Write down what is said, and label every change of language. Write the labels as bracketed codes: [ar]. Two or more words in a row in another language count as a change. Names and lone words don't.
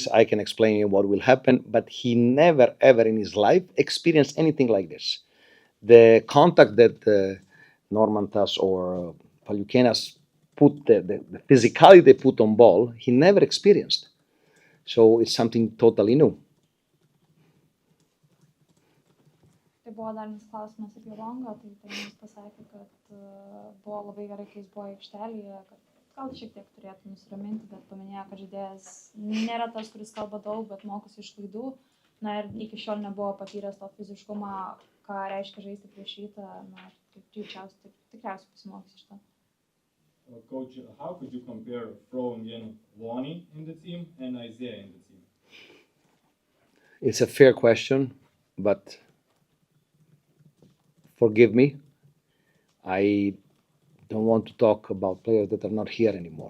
[en] I can explain you what will happen, but he never ever in his life experienced anything like this. The contact that Normantas or Palukenas put, the physicality they put on ball, he never experienced. So it's something totally new. [lt] Tai buvo dar vienas klausimas apie Longą, tai treneris pasakė, kad buvo labai gerai, kai jis buvo aikštelėje, kad gal šiek tiek turėtų nusiraminti, bet paminėjo, kad žaidėjas nėra tas, kuris kalba daug, bet mokosi iš klaidų. Na ir iki šiol nebuvo patyręs to fiziškumą, ką reiškia žaisti prieš Rytą, na, tikriausiai pasimokys iš to. [en] Coach, how could you compare throwing in Lonnie in the team and Isaiah in the team? It's a fair question, but forgive me, I don't want to talk about players that are not here anymore.